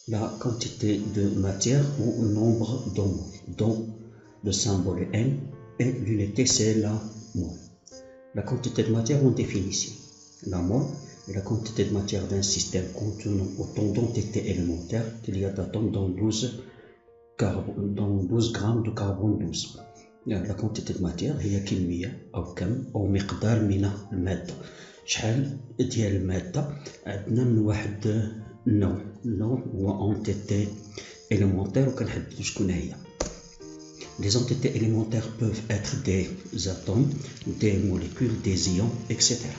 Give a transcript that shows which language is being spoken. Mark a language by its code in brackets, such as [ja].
[fr] la quantité de matière ou nombre de moles, dont le symbole est M et l'unité c'est la mole. La quantité de matière en définition. La mole est la quantité de matière d'un système contenant autant d'entités élémentaires qu'il y a d'atomes dans 12 grammes de carbone 12. La quantité de matière [ar] هي كمية أو كم أو مقدار من المادة. شحال ديال المادة عندنا من واحد النوع هو entité élémentaire وكنحددو شكون هي. [fr] Les entités élémentaires peuvent être des atomes, des molécules, des ions, etc.